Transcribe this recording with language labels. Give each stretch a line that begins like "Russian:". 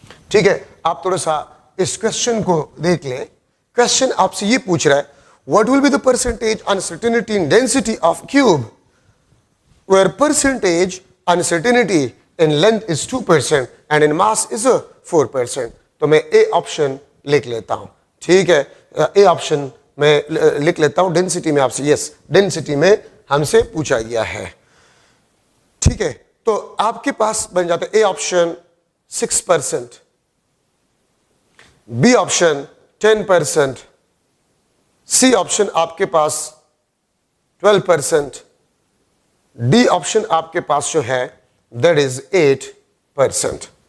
Hindi: ठीक है, आप थोड़ा सा इस क्वेश्चन को देख लें। क्वेश्चन आपसे ये पूछ रहा है
English: what will be the percentage uncertainty in density of cube where percentage uncertainty in length is 2% and in mass is 4%।
Hindi: तो मैं ए ऑप्शन लिख लेता हूं। ठीक है, ए ऑप्शन में लिख लेता हूं। डेंसिटी में आपसे यस, डेंसिटी में हमसे पूछा गया है। ठीक है, तो आपके पास बन जाता है A option 6%, B option 10%, C option आपके पास 12%, डी ऑप्शन आपके पास जो है दैट इज 8%।